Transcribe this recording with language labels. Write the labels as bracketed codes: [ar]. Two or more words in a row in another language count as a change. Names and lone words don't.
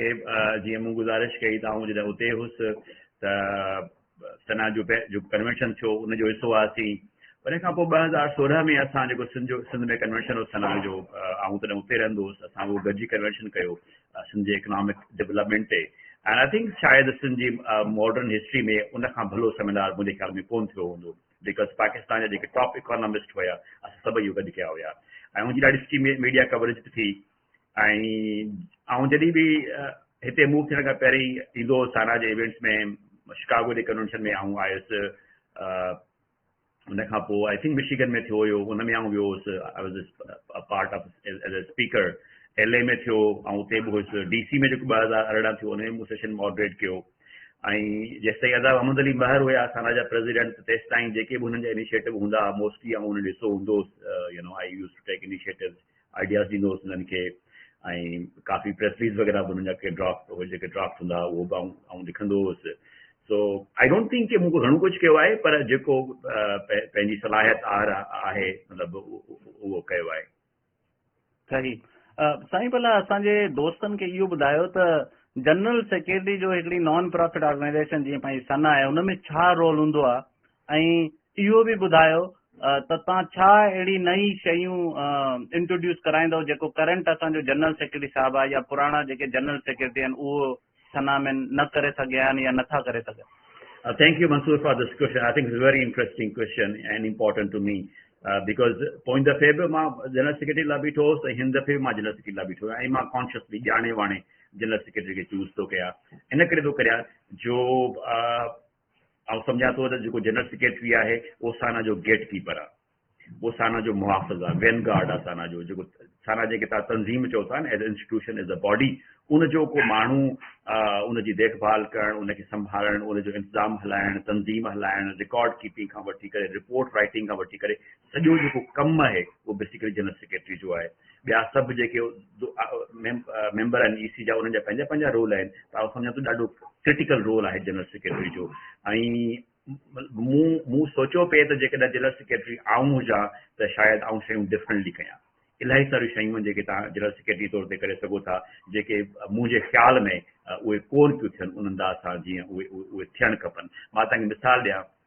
[sd] जीअं मूं गुज़ारिश कई त आउं जॾहिं उते हुउसि त सना जो कन्वेंशन थियो, उनजो हिसो हुआसीं। उन खां पोइ 2016 में असां जेको सिंध में कन्वेंशन हो सना जो, आउं तॾहिं उते रहंदो हुउसि, असां उहो गॾिजी कन्वेंशन कयो सिंध जे [en] economic development [sd] ते। [en] and I think [sd] शायदि सिंध जी [en] modern history [sd] में उन खां भलो सेमिनार मुंहिंजे ख़्याल में कोन थियो हूंदो, बिकॉज़ पाकिस्तान जा जेके [en] top economist [sd] हुया असां सभई इहो गॾु कया हुया, ऐं मुंहिंजी ॾाढी सुठी [en] media coverage [sd] बि थी। ऐं आउं जॾहिं बि हिते मूव थियण खां पहिरीं ईंदो हुउसि साना जे इवेंट्स में, शिकागो जे कन्वेंशन में आउं आयुसि, उन खां पोइ [en] I think [sd] मिशिगन में थियो हुयो, उन में आउं वियो हुउसि, [en] I was part of as a speaker. [sd] LA में थियो, ऐं उते बि हुउसि। DC में जेको 2018 थियो उन में मूं [en] session moderate [sd] कयो। ऐं जेसि ताईं अदा अहमद अली महर हुया असांजा जा प्रेसिडेंट, तेसि ताईं जेके बि हुननि जा इनिशिएटिव हूंदा मोस्टली आउं उन ॾिसो हूंदो हुउसि। [en] I use to take initiative, [sd] आइडियाज़ ॾींदो हुउसि हुननि खे, ऐं काफ़ी [en] press release [sd] वग़ैरह बि हुननि जा जेके ड्राफ्ट हूंदा उहो बि आउं लिखंदो हुउसि। [en] so I don't think [sd] कि मूंखे घणो कुझु कयो आहे, पर जेको पंहिंजी सलाहियत आहे मतिलबु उहो कयो आहे। सही। साईं भला असांजे दोस्तनि खे इहो ॿुधायो त [en] general secretary [sd] जो हिकिड़ी [en] non profit organization [sd] जीअं पंहिंजी सना आहे उन में छा रोल हूंदो आहे, ऐं इहो बि ॿुधायो त तव्हां छा अहिड़ी नई शयूं इंट्रोड्यूस कराईंदव जेको करंट असांजो [en] general secretary [sd] साहिबु आहे या पुराणा जेके [en] general secretary [sd] आहिनि उहो सना में न करे सघिया आहिनि या नथा करे सघनि? [en] Thank you, Mansoor, for this question. I think it's a very interesting question and important to me. Because point the favor ma general secretary la bito so hind the favor ma general secretary la bito ai ma consciously jane vane general secretary ke choose to kya इन करे तो करया जो [sd] आप समझा तो जो [en] general secretary [sd] आहे वो साना जो [en] gate keeper [sd] आहे वो साना जो मुहाफ़िज़ आहे वेनगार्ड आहे साना जो साना जेके तव्हां तंज़ीम चओ था [en] as institution as a body [sd] उन जो को माण्हू उन जी देखभाल करणु उनखे संभालणु उन जो इंतज़ाम हलाइणु तंज़ीम हलाइणु [en] record keeping [sd] खां वठी करे [en] report writing [sd] खां वठी करे सॼो जेको कमु आहे उहो [en] basically general secretary [sd] जो आहे ॿिया सभु जेके मेंबर आहिनि ईसी जा उन्हनि जा पंहिंजा पंहिंजा रोल आहिनि त सम्झा थो ॾाढो [en] critical role [sd] आहे [en] general secretary [sd] जो ऐं मूं सोचियो पिए त जेकॾहिं [en] general secretary [sd] आऊं हुजां त शायदि आऊं शयूं डिफरेंटली कयां इलाही सारियूं शयूं आहिनि जेके तव्हां [en] general secretary [sd] तौर ते करे सघो था जेके मुंहिंजे ख़्याल में उहे कोन थियूं थियनि उन अंदाज़ सां जीअं उहे थियणु खपनि मां तव्हांखे मिसाल ॾियां